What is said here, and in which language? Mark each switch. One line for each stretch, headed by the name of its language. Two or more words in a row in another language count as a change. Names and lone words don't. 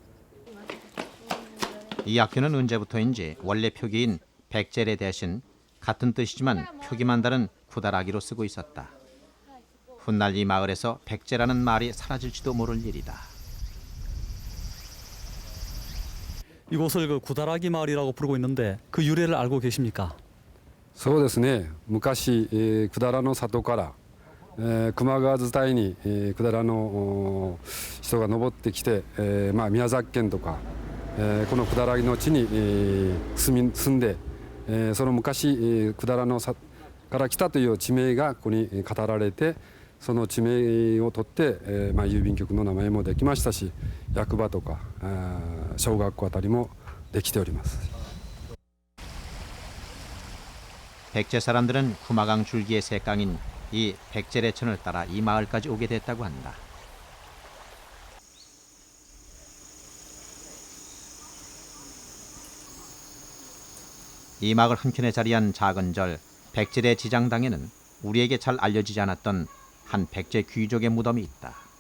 Korean: 이 학교는 언제부터인지 원래 표기인 백제레 대신 같은 뜻이지만 표기만 다른 구다라기로 쓰고 있었다. 훗날 이 마을에서 백제라는 말이 사라질지도 모를 일이다. 이곳을 그 구다라기 마을이라고 부르고 있는데 그 유래를 알고 계십니까?
Japanese: そうですね。昔、百済の里から、球磨川伝いに、百済の人が登ってきて、宮崎県とか、この百済の地に、住んで、その昔、百済のから来たという地名がここに語られて、その地名を取って、郵便局の名前もできましたし、役場とか、小学校あたりもできております。
Korean: 백제 사람들은 구마강 줄기의 새강인 이 백제레천을 따라 이 마을까지 오게 됐다고 한다. 이 마을 한켠에 자리한 작은 절 백제레 지장당에는 우리에게 잘 알려지지 않았던 한 백제 귀족의 무덤이 있다.